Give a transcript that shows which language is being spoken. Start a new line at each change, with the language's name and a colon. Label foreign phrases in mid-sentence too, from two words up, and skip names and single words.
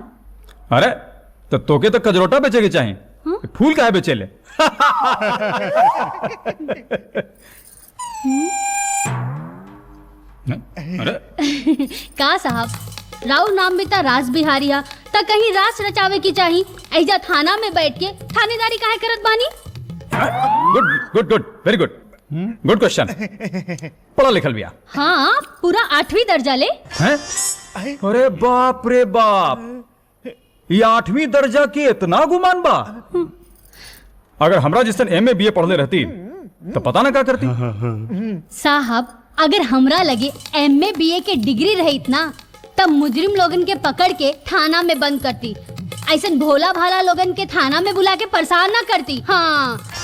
Bhojpuri: अरे तो तोके तो कजरोटा बेचेगी चाहिए फूल काहे बेचेले अरे का साहब राव नाम भी ता रास बिहारी है ता कहीं रास रचावे की चाहिए ऐजा थाना में बैठ के थानेदारी काहे करत बानी
English: good good good very good good question
Bhojpuri: पढ़ा लिखल बिया हाँ पूरा 8वीं दर्जा ले हैं अरे बाप रे बाप ये 8वीं दर्जा की इतना गुमान बा अगर हमरा जिस दिन MA BA पढ़ले रहती तो पता ना क्या करती साहब अगर हमरा लगे MA BA के डिग्री रहित ना तब मुजरिम लोगन के पकड़ के थाना में बंद करती ऐसा भोला भाला लोगन के थाना में बुला के परेशान ना करती हाँ